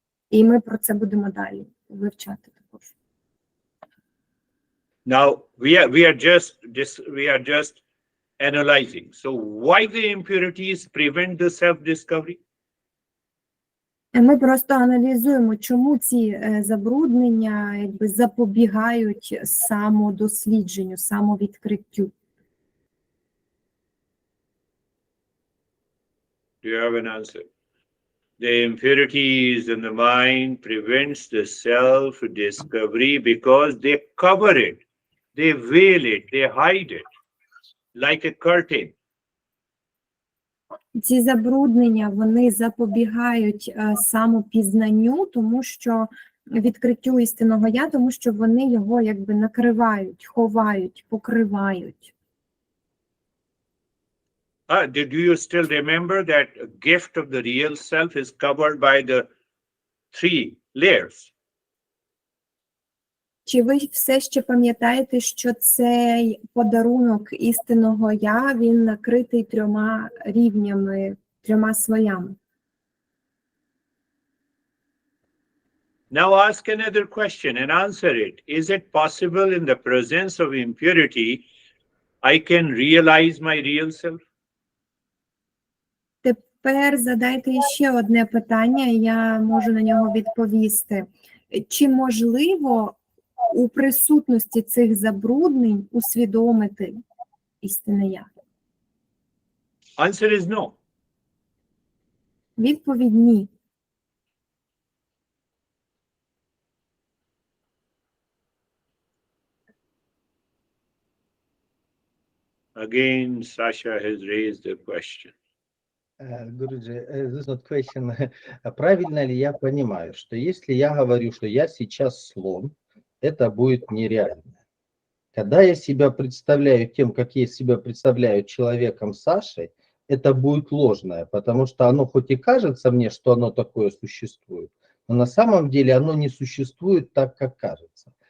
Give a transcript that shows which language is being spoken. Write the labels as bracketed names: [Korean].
[Ukrainian] І ми про це будемо далі вивчати також. [English] Now we are just analyzing. So why the impurities prevent the self-discovery? [Ukrainian] Ми просто аналізуємо, чому ці забруднення якби запобігають самодослідженню, самовідкриттю. [English] Do you have an answer? The impurities in the mind prevents the self-discovery because they cover it, they veil it, they hide it like a curtain. [Ukrainian] Ці забруднення, вони запобігають самопізнанню, тому що відкриттю істинного я, тому що вони його якби накривають, ховають, покривають. [English] Do you still remember that a gift of the real self is covered by the 3 layers? [Ukrainian] Чи ви все ще пам'ятаєте, що цей подарунок істинного я, він накритий 3 рівнями, 3 слоями? [English] Now ask another question and answer it. Is it possible in the presence of impurity, I can realize my real self? [Ukrainian] Тепер задайте ще одне питання, і я можу на нього відповісти. Чи можливо у присутності цих забруднень усвідомити істинне я? [English] Answer is no. [Ukrainian] Відповідь – ні. [English] Again, Sasha has raised the question. Guruji, this is not question. [Russian] Правильно ли я понимаю, что если я говорю, что я сейчас слон, это будет нереально? Когда я себя представляю тем, как я себя представляю человеком Сашей, это будет ложное, потому что оно хоть и кажется мне, что оно такое существует, но на самом деле оно не существует так, как кажется.